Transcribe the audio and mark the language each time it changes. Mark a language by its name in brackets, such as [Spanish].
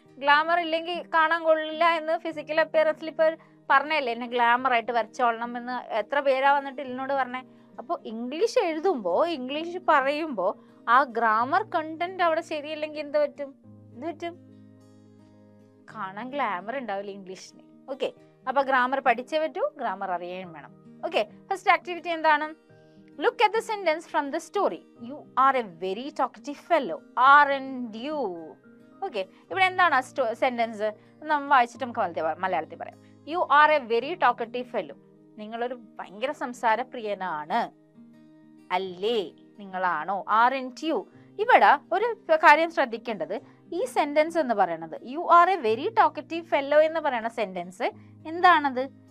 [Malayalam] Glamour ഇല്ലെങ്കിൽ കാണാൻ കൊള്ളില്ല എന്ന് ഫിസിക്കൽ അപ്പിയറൻസിൽ ഇപ്പോൾ പറഞ്ഞല്ലേ, എന്നെ ഗ്ലാമർ ആയിട്ട് വരച്ചോളണം എന്ന് എത്ര പേരാ വന്നിട്ട് എന്നോട് പറഞ്ഞേ. അപ്പോൾ ഇംഗ്ലീഷ് എഴുതുമ്പോൾ, ഇംഗ്ലീഷ് പറയുമ്പോൾ ആ ഗ്രാമർ കണ്ടന്റ് അവിടെ ശരിയല്ലെങ്കിൽ എന്ത് പറ്റും? കാണാൻ ഗ്ലാമർ ഉണ്ടാവില്ല ഇംഗ്ലീഷിന്. ഓക്കെ, അപ്പൊ ഗ്രാമർ പഠിച്ചേ പറ്റൂ, ഗ്രാമർ അറിയാൻ വേണം. ഓക്കെ, ഫസ്റ്റ് ആക്ടിവിറ്റി എന്താണ്? [English] Look at the sentence from the story. You are a very talkative fellow, aren't you? [Malayalam] Okay, ഇവിടെ എന്താണ് സെന്റൻസ്? നമ്മൾ വായിച്ചിട്ട് നമുക്ക് മലയാളത്തിൽ പറയാം. [English] You are a very talkative fellow. [Malayalam] നിങ്ങളൊരു ഭയങ്കര സംസാരപ്രിയനാണ് അല്ലേ? നിങ്ങളാണോ? [English] Aren't you? [Malayalam] ഇവിടെ ഒരു കാര്യം ശ്രദ്ധിക്കേണ്ടത്, ഈ സെന്റൻസ് എന്ന് പറയുന്നത് [English] you are a very talkative fellow [Malayalam] എന്ന് പറയുന്ന സെന്റൻസ് എന്താണത്?